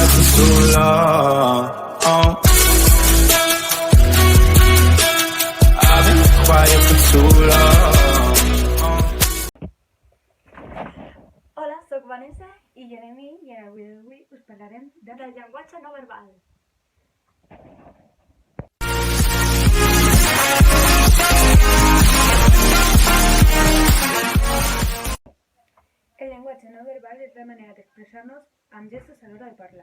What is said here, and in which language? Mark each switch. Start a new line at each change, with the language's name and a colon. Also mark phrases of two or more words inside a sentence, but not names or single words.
English: too long. I've been quiet for too long.
Catalan: Hola, soc Vanessa i Jeremy i avui us parlarem del llenguatge no verbal. El llenguatge no verbal és la manera d'expressar-nos amb gestos a l'hora de parlar.